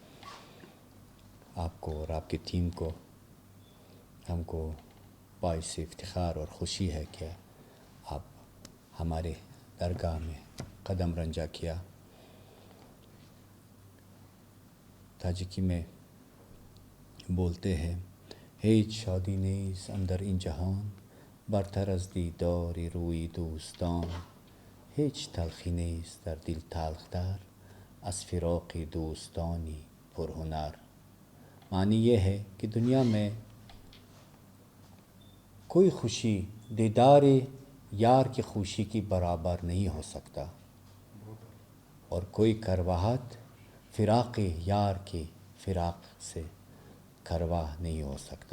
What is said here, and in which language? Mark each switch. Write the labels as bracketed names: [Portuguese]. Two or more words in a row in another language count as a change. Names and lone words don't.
[Urdu] آپ کو اور آپ کی ٹیم کو، ہم کو باعث افتخار اور خوشی ہے کہ آپ ہمارے درگاہ میں قدم رنجہ کیا. تاجکی میں بولتے ہیں [Persian] هیچ شادی نیست اندر این جهان برتر از دیدار روی دوستان. هیچ تلخی نیست در دل تلختر از فراق دوستانی پرهنر. [Urdu] معنی یہ ہے کہ دنیا میں کوئی خوشی دیدار یار کی خوشی کی برابر نہیں ہو سکتا، اور کوئی کرواہٹ فراق یار کی فراق سے کرواہ نہیں ہو سکتا.